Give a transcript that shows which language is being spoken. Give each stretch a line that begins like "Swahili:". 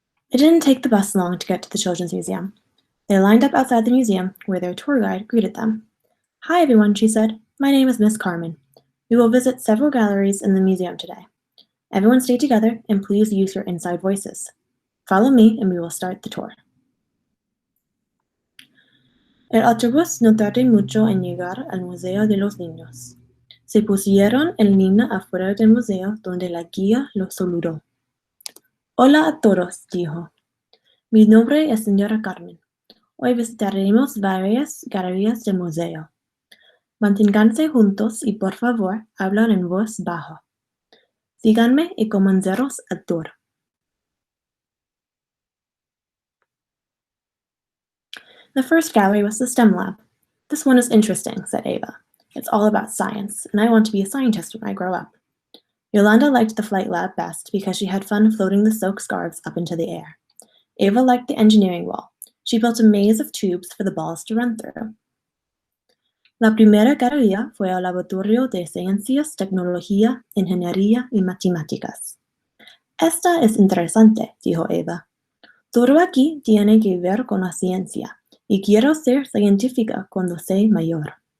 English: It didn't take the bus long to get to the Children's Museum. They lined up outside the museum, where their tour guide greeted them. "Hi, everyone," she said. "My name is Miss Carmen. We will visit several galleries in the museum today. Everyone stay together, and please use your inside voices. Follow me, and we will start the tour."
Spanish: El autobús no tardó mucho en llegar al Museo de los Niños. Se pusieron en línea afuera del museo, donde la guía los saludó. "Hola a todos", dijo. "Mi nombre es señora Carmen. Hoy visitaremos varias galerías del museo. Manténganse juntos y por favor hablan en voz baja. Síganme y comenzaremos el tour."
English: The first gallery was the STEM lab. "This one is interesting," said Ava. "It's all about science, and I want to be a scientist when I grow up." Yolanda liked the flight lab best because she had fun floating the silk scarves up into the air. Ava liked the engineering wall. She built a maze of tubes for the balls to run through.
Spanish: La primera galería fue el Laboratorio de Ciencias, Tecnología, Ingeniería y Matemáticas. "Esta es interesante", dijo Ava. "Todo aquí tiene que ver con la ciencia, y quiero ser científica cuando sea mayor."